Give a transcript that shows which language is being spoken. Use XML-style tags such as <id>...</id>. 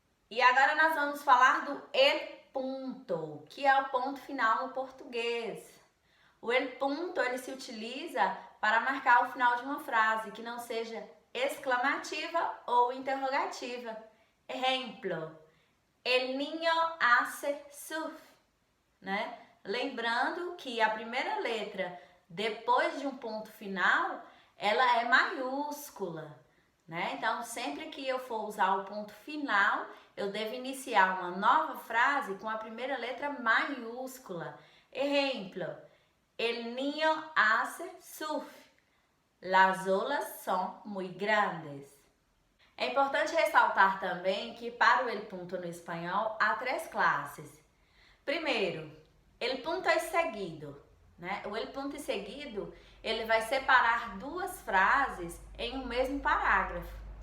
<pt>E agora nós vamos falar do el punto, que é o ponto final no português. O el punto ele se utiliza para marcar o final de uma frase que não seja exclamativa ou interrogativa. Exemplo,</pt> <es>el niño hace surf, né?</es> <pt>Lembrando que a primeira letra depois de um ponto final, ela é maiúscula, né? Então, sempre que eu for usar o ponto final, eu devo iniciar uma nova frase com a primeira letra maiúscula. Exemplo,</pt> <es>el niño hace surf. Las olas son muy grandes.</es> <pt>É importante ressaltar também que para o el punto no espanhol há 3 classes. Primeiro, el punto é seguido, né? O el punto seguido, ele vai separar 2 frases em um mesmo parágrafo.</pt>